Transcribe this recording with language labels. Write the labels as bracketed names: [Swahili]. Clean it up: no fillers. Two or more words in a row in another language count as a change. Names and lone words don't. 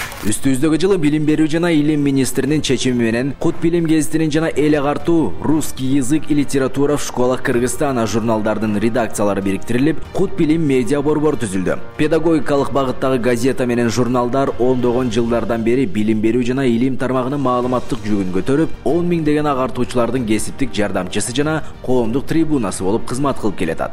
[Kyrgyz] Үстүздөгү жылы билим берүү жана илим министринин чечими менен Кут билим гезитинин жана эл агартуу «Русский язык и литература в школах Кыргызстана» журналдардын редакциялары бириктирилип, Кут билим медиа борбор түзүлдү. Педагогикалык багыттагы газета менен журналдар ондогон жылдардан бери билим берүү жана илим тармагынын маалыматтык жүгүн көтөрүп, 10 миңдеген агартуучулардын кесиптик жардамчысы жана коомдук трибунасы болуп кызмат кылып келатат.